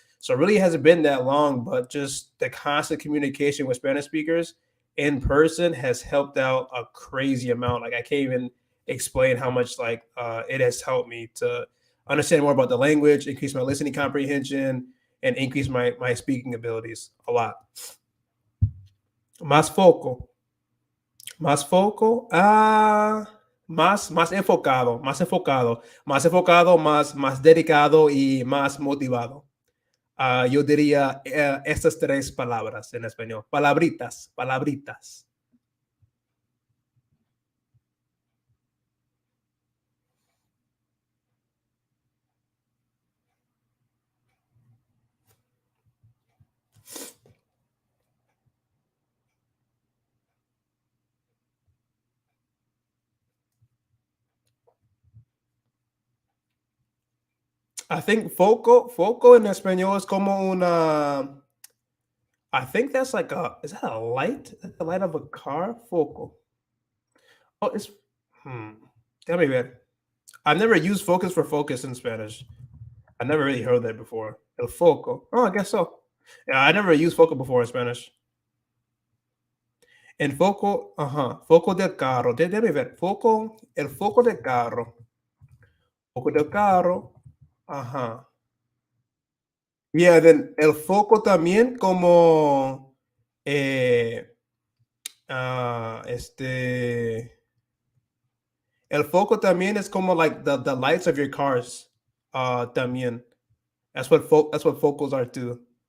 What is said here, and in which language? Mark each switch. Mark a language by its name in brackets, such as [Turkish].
[English] So it really hasn't been that long, but just the constant communication with Spanish speakers in person has helped out a crazy amount. Like I can't even explain how much like it has helped me to understand more about the language, increase my listening comprehension, and increase my speaking abilities a lot. [Spanish] Más foco, más enfocado, más dedicado y más motivado. Yo diría estas tres palabras en español. Palabritas, palabritas. [English] I think [Spanish] foco en español es como una. [English] I think that's like is that a light? Is that the light of a car? Foco. Oh, it's hmm. [Spanish] Déjame ver. [English] I've never used focus for focus in Spanish. I never really heard that before. El foco. Oh, I guess so. Yeah, I never used foco before in Spanish. [Spanish] El foco, foco del carro. Déjame ver. El foco del carro. Foco del carro. Ajá. [English] Yeah, then [Spanish] el foco también como eh, el foco también es como [English] like the lights of your cars. [Spanish] También. [English] That's what focals are too.